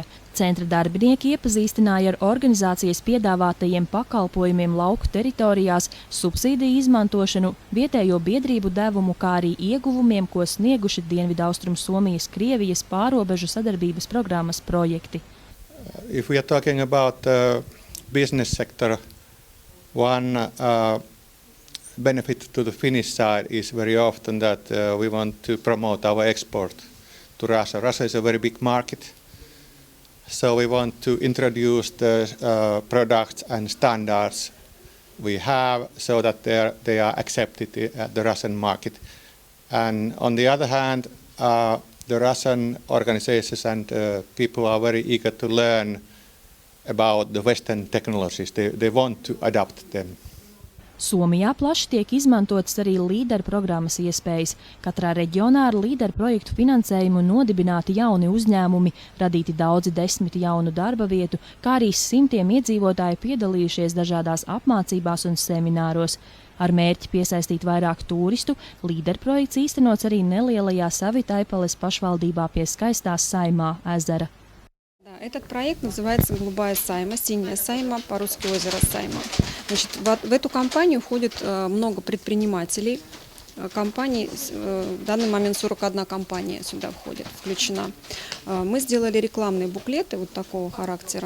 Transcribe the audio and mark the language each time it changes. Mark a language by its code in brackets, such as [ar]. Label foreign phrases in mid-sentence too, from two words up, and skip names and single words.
[lv] Centra darbinieki iepazīstināja ar organizācijas piedāvātajiem pakalpojumiem lauku teritorijās, subsīdiju izmantošanu, vietējo biedrību devumu, kā arī ieguvumiem, ko snieguši Dienvidaustrum Somijas Krievijas pārobežu sadarbības programmas projekti. [en] If we are talking about business sector, one benefit to the Finnish side is very often that we want to promote our export to Russia. Russia is a very big market, so we want to introduce the products and standards we have so that they are accepted at the Russian market. And on the other hand, the Russian organizations and people are very eager to learn about the Western technologies. They want to adopt them. [lv] Somijā plaši tiek izmantotas arī līderu programmas iespējas. Katrā reģionā ar līderu projektu finansējumu nodibināti jauni uzņēmumi, radīti daudzi 10 jaunu darba vietu, kā arī simtiem iedzīvotāji piedalījušies dažādās apmācībās un semināros. Ar mērķi piesaistīt vairāk turistu, līderu projekts īstenots arī nelielajā Savitaipales pašvaldībā pie skaistās Saimā ezera. [ru] Этот проект называется «Голубая Сайма», «Синяя Сайма», по-русски «Озеро Сайма». Значит, в эту компанию входит много предпринимателей. Компаний, в данный момент 41 компания сюда входит, включена. Мы сделали рекламные буклеты вот такого характера.